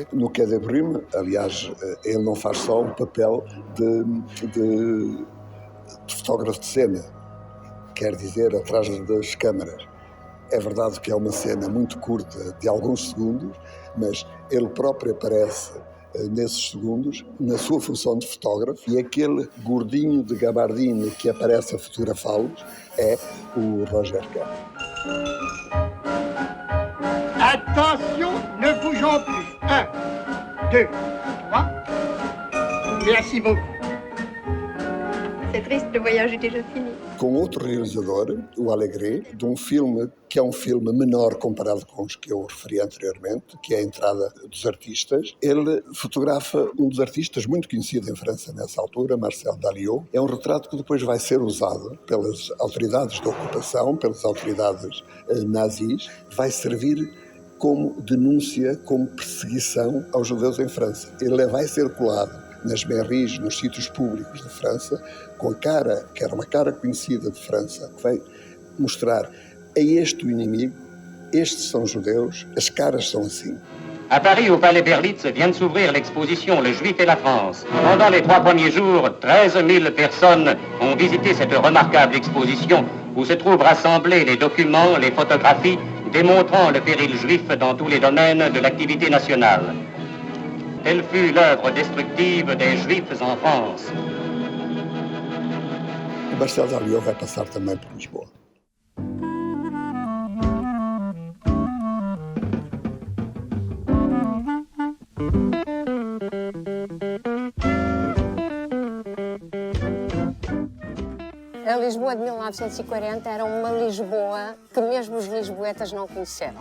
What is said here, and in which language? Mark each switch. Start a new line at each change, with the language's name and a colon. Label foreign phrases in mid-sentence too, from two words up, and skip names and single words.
Portuguese: No Quai des Brumes, aliás, ele não faz só um papel de fotógrafo de cena, quer dizer, atrás das câmaras. É verdade que é uma cena muito curta, de alguns segundos, mas ele próprio aparece nesses segundos, na sua função de fotógrafo, e aquele gordinho de gabardine que aparece a fotografá-los é o Roger Kahn.
French: Attention, ne bougeons plus. 1, 2, 3. Merci beaucoup. C'est triste, le voyage est déjà fini.
Portuguese: Com outro realizador, o Alegre, de um filme que é um filme menor comparado com os que eu referi anteriormente, que é a Entrada dos Artistas. Ele fotografa um dos artistas muito conhecido em França nessa altura, Marcel Dalliot. É um retrato que depois vai ser usado pelas autoridades da ocupação, pelas autoridades nazis, vai servir como denúncia, como perseguição aos judeus em França. Ele vai ser colado nas mairies, nos sítios públicos de França, com a cara, que era uma cara conhecida de França, que vai mostrar a este o inimigo, estes são judeus, as caras são assim.
French: À Paris, au Palais Berlitz, vient de s'ouvrir l'exposition Le Juif et la France. Pendant les 3 premiers jours, 13 000 personnes ont visité cette remarquable exposition où se trouvent rassemblés les documents, les photographies démontrant le péril juif dans tous les domaines de l'activité nationale. Telle fut l'œuvre destructive des Juifs en France.
Portuguese: O Marcel Dalliot vai passar também por Lisboa. A Lisboa de 1940 era uma Lisboa que mesmo os lisboetas não conheceram.